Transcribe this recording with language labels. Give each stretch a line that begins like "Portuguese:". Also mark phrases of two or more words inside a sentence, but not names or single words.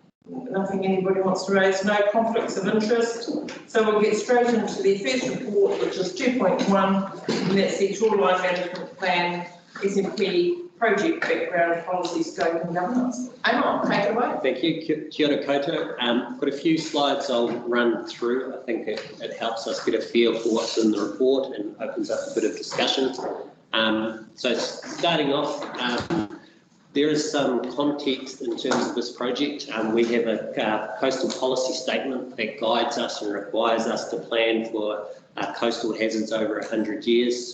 English: Nothing anybody wants to raise, no conflicts of interest. So we'll get straight into the first report, which is 2.1, and that's the Shoreline Management Plan, SMP, project background, policy, scope and governance. Amon, take it away. Thank you,
Māori: kia ora koutou.
English: Got a few slides I'll run through. I think it helps us get a feel for what's in the report and opens up a bit of discussion. So starting off, there is some context in terms of this project. We have a coastal policy statement that guides us and requires us to plan for coastal hazards over 100 years.